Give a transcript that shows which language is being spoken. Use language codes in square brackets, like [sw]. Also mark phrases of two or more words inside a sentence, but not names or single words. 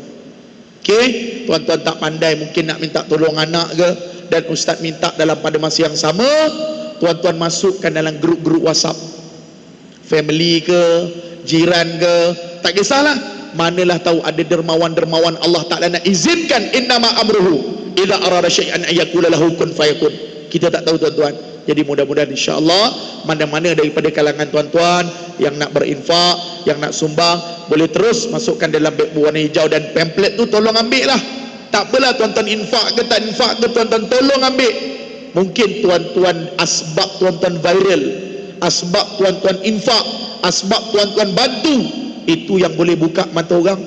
[ms] Okey, tuan-tuan tak pandai mungkin nak minta tolong anak ke, dan ustaz minta dalam pada masa yang sama, tuan-tuan masukkan dalam grup-grup WhatsApp, family ke, jiran ke, tak kisahlah, manalah tahu ada dermawan-dermawan [ar] الله تعالى [ms] nak izinkan, [ar] إنما أمره إذا أراد شيئا أن يقول له كن فيكون. [ms] Kita tak tahu tuan-tuan. Jadi mudah-mudahan [ar] إن شاء الله [ms] mana-mana daripada kalangan tuan-tuan yang nak berinfak, yang nak sumbang, boleh terus masukkan dalam beg berwarna hijau. Dan pamphlet tu tolong ambil lah. Tak apalah tuan-tuan infak ke tak infak ke, tuan-tuan tolong ambil. Mungkin tuan-tuan asbab tuan-tuan viral, asbab tuan-tuan infak, asbab tuan-tuan bantu, itu yang boleh buka mata orang.